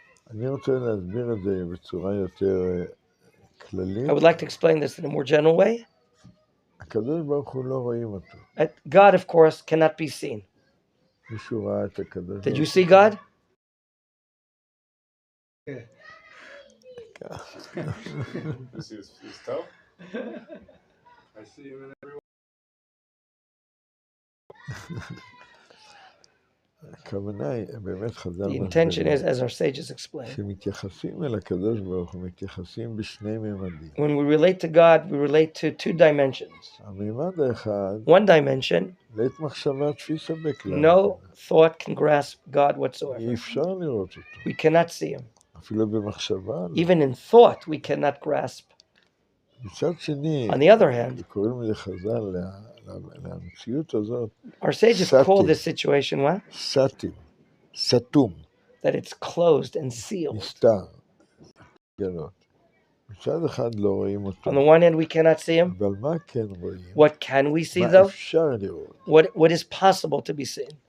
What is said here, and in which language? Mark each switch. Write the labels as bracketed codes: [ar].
[he] אני רוצה להסביר את זה בצורה יותר כללית. [en] I would like to explain this in a more general way. [he] הקדוש ברוך הוא לא רואים אותו. [en] God, of course, cannot be seen. [he] מישהו ראה את הקדוש ברוך [en] Did [he] הוא? [en] you see God? You see his toe? I see him in every [he] הכוונה היא, באמת חז"ל [en] The intention is, as our sages explain, [he] שמתייחסים אל הקדוש ברוך הוא, מתייחסים בשני ממדים. [en] when we relate to God, we relate to two dimensions. [he] הממד האחד, [en] One dimension, [he] לית מחשבה תפיסה בכלל. [en] no thought can grasp God whatsoever. [he] אי אפשר לראות אותו. [en] We cannot see him. [he] אפילו במחשבה. [en] Even in thought, we cannot grasp. [he] מצד שני, [en] On the other hand, [he] קוראים לזה חז"ל, למציאות הזאת, [en] our sages call this situation what? [he] סתים, סתום. [en] That it's closed and sealed. [he] נסתר. מצד אחד לא רואים אותו. [en] On the one hand, we cannot see him. [he] אבל מה כן רואים? [en] What can we see, [he] מה [en] though? [he] אפשר לראות? [en] What is possible to be seen?